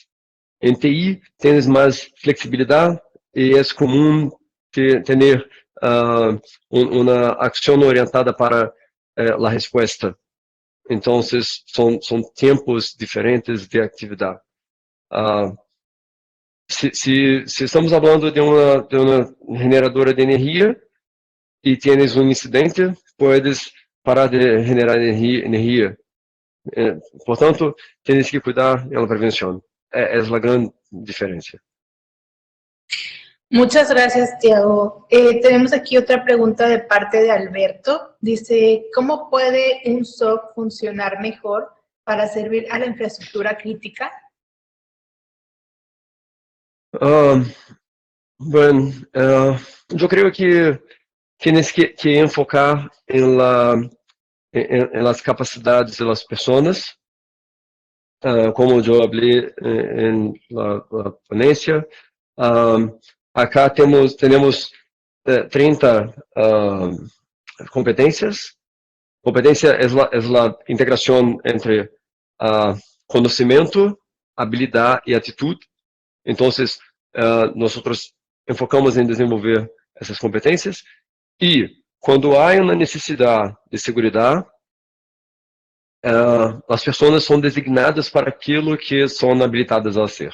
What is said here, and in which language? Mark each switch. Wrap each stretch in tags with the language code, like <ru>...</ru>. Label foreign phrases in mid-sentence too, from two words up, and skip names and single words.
<es>En TI tienes más flexibilidad y es común tener una acción orientada para la respuesta. Entonces, son tiempos diferentes de actividad. Se estamos hablando de uma generadora de energia e tienes um incidente, puedes parar de generar energia.</es> <pt>Portanto, tienes que cuidar da prevenção. É a grande diferença.</pt> <es>Muchas gracias, Tiago. Tenemos aquí otra pregunta de parte de Alberto. Dice, ¿cómo puede un SOC funcionar mejor para servir a la infraestructura crítica? Bueno, yo creo que tienes que enfocar en las capacidades de las personas, como yo hablé en la ponencia. Acá tenemos 30 competências.</es> <pt>Competência é a integração entre conhecimento, habilidade e atitude. Então, nós enfocamos em desenvolver essas competências e, quando há uma necessidade de segurança, as pessoas são designadas para aquilo que são habilitadas a ser.</pt>